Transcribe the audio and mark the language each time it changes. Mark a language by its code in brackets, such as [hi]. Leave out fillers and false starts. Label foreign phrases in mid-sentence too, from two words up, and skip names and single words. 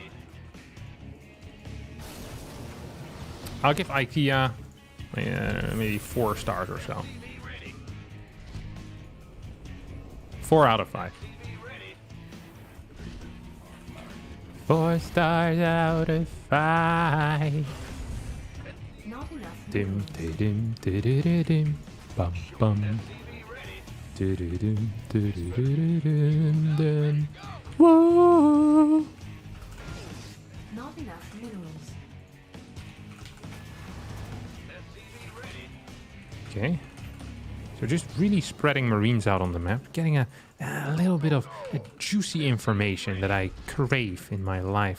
[en] I'll give IKEA maybe 4 stars or so. 4 out of 5. 4 stars out of 5. Not enough Dim dim dim dim bum bum. Dim. Whoa. Not enough minerals. Okay. So just really spreading Marines out on the map, getting a little bit of juicy information that I crave in my life.